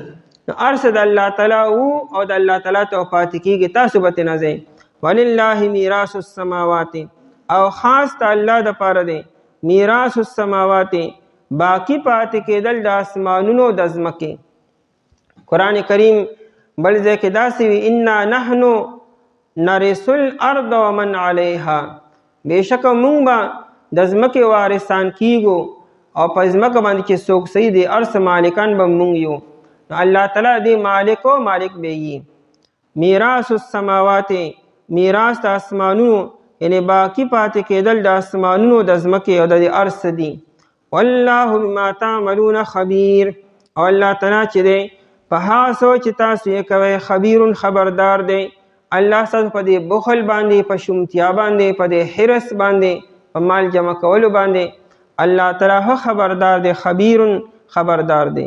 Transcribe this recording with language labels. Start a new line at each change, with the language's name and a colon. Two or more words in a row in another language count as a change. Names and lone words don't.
Pashto: نو ارث د الله تعالی او د الله تعالی ته پاتې کېږي، تاسو به ترې نه ځئ.
Arabic: ولله میراث السماوات،
Pashto: او خاص د الله دپاره دی
Arabic: میراث السماوات،
Pashto: باقی پاتې کېدل د اسمانونو د ځمکې. قرآن کریم بل ځای کې داسې وي
Arabic: انا نحنو نرث الارض ومن علیها،
Pashto: بېشکه موږ به د ځمکې وارثان کیږو او په ځمکه باندې چې څوک صحیح دی ارث مالکان به موږ یو. نو الله تعالی دی مالک او مالک به یي.
Arabic: میراث السماوات،
Pashto: میراث د اسمانونو، یعنی باقی پاتې کېدل د اسمانونو د ځمکې او د ارث دي.
Arabic: والله بما تعملون خبیر،
Pashto: او الله تعالی چې دی په هغه څه چې تاسو یې کوئ خبیر خبردار دی. الله ستاسو په دې بخل باندې، په شومتیا باندې، په دې حرص باندې، په مال جمع کولو باندې الله تعالی خبردار دی، خبیر خبردار دی.